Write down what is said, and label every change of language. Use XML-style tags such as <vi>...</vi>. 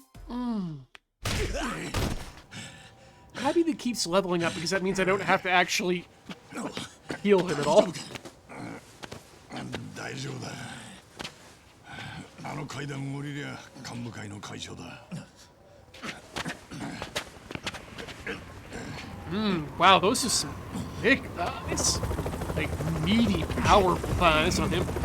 <en>I'm happy that keeps leveling up because that means I don't have to actually heal him at all.</en> <ja>大丈夫だ。あの階段降りりゃ幹部会の会長だ。</ja> <en>Wow, those are some big thighs. Like meaty, powerful thighs on him.</en>